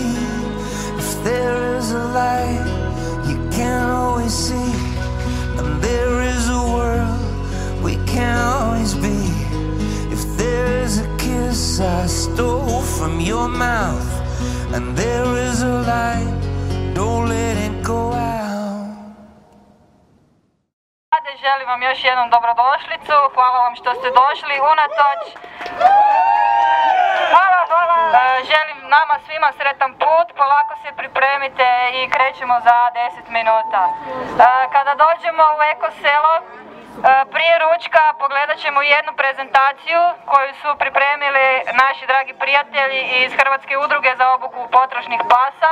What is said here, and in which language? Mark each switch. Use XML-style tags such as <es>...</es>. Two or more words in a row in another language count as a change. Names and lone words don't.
<en>If there is a light you can't always see, and there is a world we can't always be. If there is a kiss I stole from your mouth, and there is a light, don't let it go out.</en> <hr>Želim vam još jednom dobrodošlicu, hvala vam što ste došli unatoč. Hvala. Želim nama svima sretan put, polako se pripremite i krećemo za 10 minuta. Kada dođemo u Eko selo, prije ručka pogledat ćemo jednu prezentaciju koju su pripremili naši dragi prijatelji iz Hrvatske udruge za obuku potrošnih pasa.</hr>